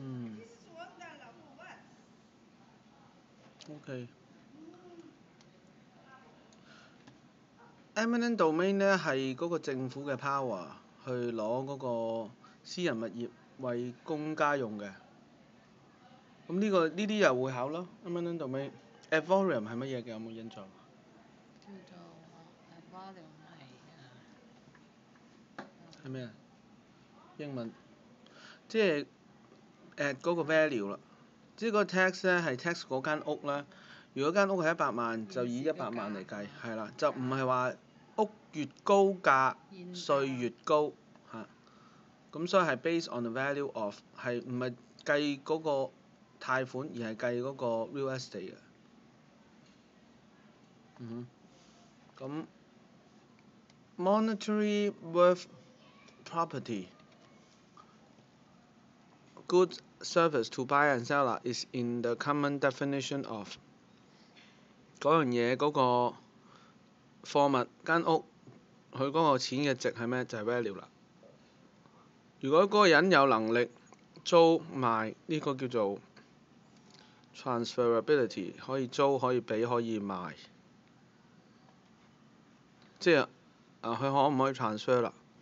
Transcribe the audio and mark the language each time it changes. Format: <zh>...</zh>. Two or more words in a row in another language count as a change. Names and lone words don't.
<yue>OK。</yue> <en>eminent domain</en> <yue>咧係嗰個政府嘅 power 去攞嗰個私人物業為公家用嘅。咁呢啲又會考咯。</yue> <en>eminent domain。</en> <yue>Arboretum 係乜嘢嘅？有冇印象？叫做 arboretum 係咩啊？英文即係嗰個 value 啦，即係嗰個 tax 咧係 tax 嗰間屋啦。如果間屋係100萬，就以100萬嚟計，係啦，就唔係話屋越高價稅越高嚇。咁所以係</yue> <en>based on the value of，</en> <yue>係唔係計嗰個貸款，而係計嗰個</yue> <en>real estate</en> <yue>嘅。</yue> <en>咁 monetary worth property goods service to buyer and seller is in the common definition of</en> <yue>嗰樣嘢嗰個貨物間屋佢嗰個錢嘅值係咩？就係 value 啦。如果嗰個人有能力租賣，呢個叫做 transferability， 可以租可以俾可以賣，即係佢可唔可以 transfer 啦？</yue>